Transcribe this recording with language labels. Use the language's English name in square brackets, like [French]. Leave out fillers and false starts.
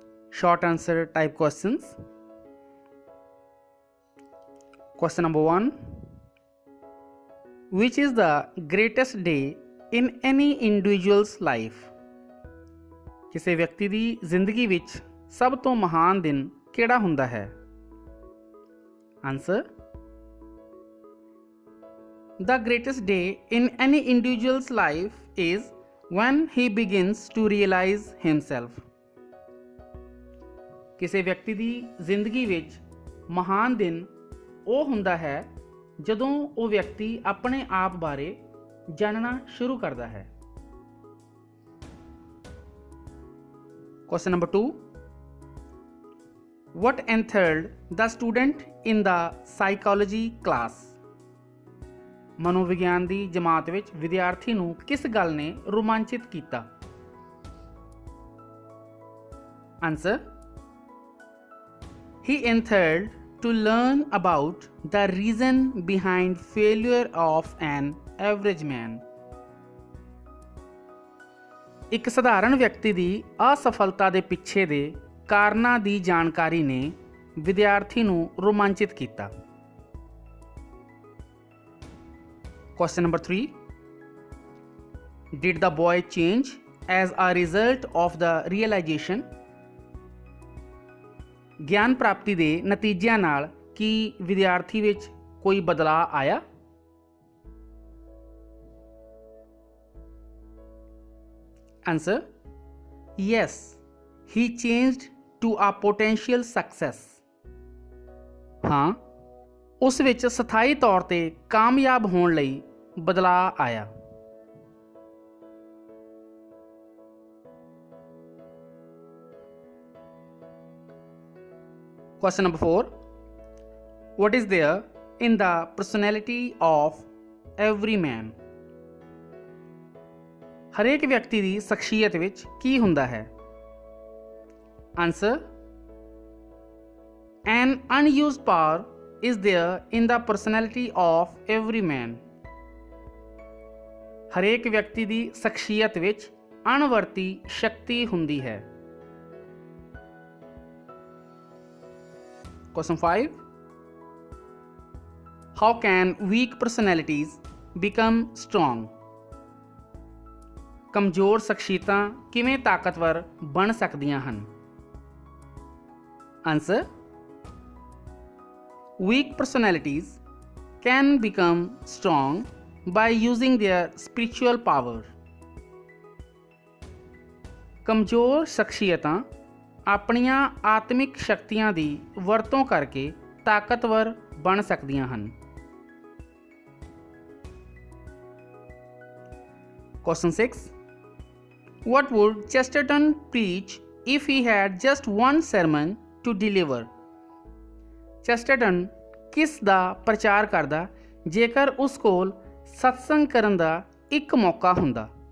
[English] Short answer type questions. Question number 1. Which is the greatest day in any individual's life? [Punjabi] ਕਿਸੇ ਵਿਅਕਤੀ ਦੀ ਜ਼ਿੰਦਗੀ ਵਿੱਚ ਸਭ ਤੋਂ ਮਹਾਨ ਦਿਨ ਕਿਹੜਾ ਹੁੰਦਾ ਹੈ? [English] Answer, The greatest day in any individual's life is when he begins to realize himself. [Punjabi] ਕਿਸੇ ਵਿਅਕਤੀ ਦੀ ਜ਼ਿੰਦਗੀ ਵਿੱਚ ਮਹਾਨ ਦਿਨ ਉਹ ਹੁੰਦਾ ਹੈ ਜਦੋਂ ਉਹ ਵਿਅਕਤੀ ਆਪਣੇ ਆਪ ਬਾਰੇ ਜਾਣਨਾ ਸ਼ੁਰੂ ਕਰਦਾ ਹੈ। [English] Question number 2. What enthralled the student in the psychology class? [Punjabi] ਮਨੋਵਿਗਿਆਨ ਦੀ ਜਮਾਤ ਵਿੱਚ ਵਿਦਿਆਰਥੀ ਨੂੰ ਕਿਸ ਗੱਲ ਨੇ ਰੋਮਾਂਚਿਤ ਕੀਤਾ? [English] Answer, he enthralled to learn about the reason behind failure of an average man. [Punjabi] ਇੱਕ ਸਧਾਰਨ ਵਿਅਕਤੀ ਦੀ ਅਸਫਲਤਾ ਦੇ ਪਿੱਛੇ ਦੇ ਕਾਰਨਾਂ ਦੀ ਜਾਣਕਾਰੀ ਨੇ ਵਿਦਿਆਰਥੀ ਨੂੰ ਰੋਮਾਂਚਿਤ ਕੀਤਾ। [English] Question number 3. Did the boy change as a result of the realization? [Punjabi] ਗਿਆਨ ਪ੍ਰਾਪਤੀ ਦੇ ਨਤੀਜਿਆਂ ਨਾਲ ਕੀ ਵਿਦਿਆਰਥੀ ਵਿੱਚ ਕੋਈ ਬਦਲਾਅ ਆਇਆ? [English] Answer, yes, he changed to a potential success. [Punjabi] ਹਾਂ, ਉਸ ਵਿੱਚ ਸਥਾਈ ਤੌਰ ਤੇ ਕਾਮਯਾਬ ਹੋਣ ਲਈ ਬਦਲਾਅ ਆਇਆ। [English] Question number 4. What is there in the personality of every man? [Punjabi] ਹਰੇਕ ਵਿਅਕਤੀ ਦੀ ਸ਼ਖਸੀਅਤ ਵਿੱਚ ਕੀ ਹੁੰਦਾ ਹੈ? [English] Answer, An unused power is there in the personality of every man. [Punjabi] ਹਰੇਕ ਵਿਅਕਤੀ ਦੀ ਸ਼ਖਸੀਅਤ ਵਿੱਚ ਅਣਵਰਤੀ ਸ਼ਕਤੀ ਹੁੰਦੀ ਹੈ। [English] Question 5. How can weak personalities become strong? [Punjabi] ਕਮਜ਼ੋਰ ਸ਼ਖਸੀਅਤਾਂ ਕਿਵੇਂ ਤਾਕਤਵਰ ਬਣ ਸਕਦੀਆਂ ਹਨ? [English] Answer, weak personalities can become strong by using their spiritual power. [Punjabi] ਕਮਜ਼ੋਰ ਸ਼ਖਸੀਅਤਾਂ ਆਪਣੀਆਂ ਆਤਮਿਕ ਸ਼ਕਤੀਆਂ ਦੀ ਵਰਤੋਂ ਕਰਕੇ ਤਾਕਤਵਰ ਬਣ ਸਕਦੀਆਂ ਹਨ। [English] Question 6. What would Chesterton preach if he had just one sermon to deliver? [Punjabi] Chesterton ਕਿਸ ਦਾ ਪ੍ਰਚਾਰ ਕਰਦਾ ਜੇਕਰ ਉਸ ਕੋਲ ਸਤਸੰਗ ਕਰਨ ਦਾ ਇੱਕ ਮੌਕਾ ਹੁੰਦਾ?